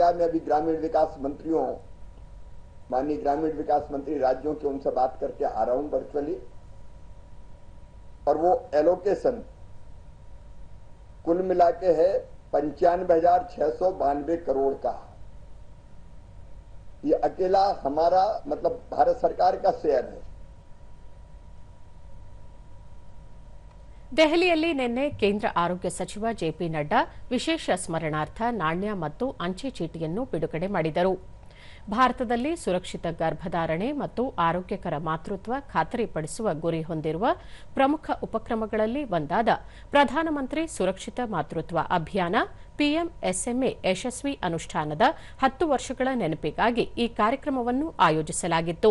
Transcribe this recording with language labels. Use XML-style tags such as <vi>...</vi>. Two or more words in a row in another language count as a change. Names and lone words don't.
<hi>मैं अभी ग्रामीण विकास मंत्रियों, माननीय ग्रामीण विकास मंत्री राज्यों के उनसे बात करके आ रहा हूं वर्चुअली, और वो एलोकेशन कुल मिला के है 95,692 करोड़ का। ये अकेला हमारा मतलब भारत सरकार का शेयर है।</hi> <kn>ದೆಹಲಿಯಲ್ಲಿ ನಿನ್ನೆ ಕೇಂದ್ರ ಆರೋಗ್ಯ ಸಚಿವ ಜೆಪಿ ನಡ್ಡಾ ವಿಶೇಷ ಸ್ಮರಣಾರ್ಥ ನಾಣ್ಯ ಮತ್ತು ಅಂಚೆ ಚೀಟಿಯನ್ನು ಬಿಡುಗಡೆ ಮಾಡಿದರು. ಭಾರತದಲ್ಲಿ ಸುರಕ್ಷಿತ ಗರ್ಭಧಾರಣೆ ಮತ್ತು ಆರೋಗ್ಯಕರ ಮಾತೃತ್ವ ಖಾತರಿಪಡಿಸುವ ಗುರಿ ಹೊಂದಿರುವ ಪ್ರಮುಖ ಉಪಕ್ರಮಗಳಲ್ಲಿ ಒಂದಾದ ಪ್ರಧಾನಮಂತ್ರಿ ಸುರಕ್ಷಿತ ಮಾತೃತ್ವ ಅಭಿಯಾನ ಪಿಎಂಎಸ್ಎಂಎ ಯಶಸ್ವಿ ಅನುಷ್ಠಾನದ 10 ವರ್ಷಗಳ ನೆನಪಿಗಾಗಿ ಈ ಕಾರ್ಯಕ್ರಮವನ್ನು ಆಯೋಜಿಸಲಾಗಿತ್ತು.</kn>